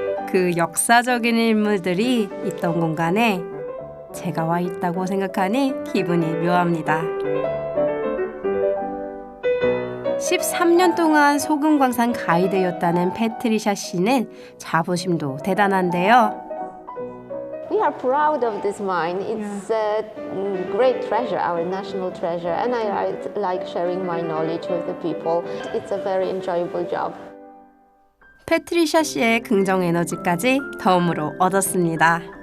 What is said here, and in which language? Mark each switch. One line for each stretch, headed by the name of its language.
Korean: 그 역사적인 인물들이 있던 공간에 제가 와 있다고 생각하니 기분이 묘합니다. 13년 동안 소금광산 가이드였다는 패트리샤 씨는 자부심도 대단한데요.
English: We are proud of this mine. It's a great treasure, our national treasure, and I like sharing my knowledge with the people. It's a very enjoyable job.
Korean: 패트리샤 씨의 긍정 에너지까지 덤으로 얻었습니다.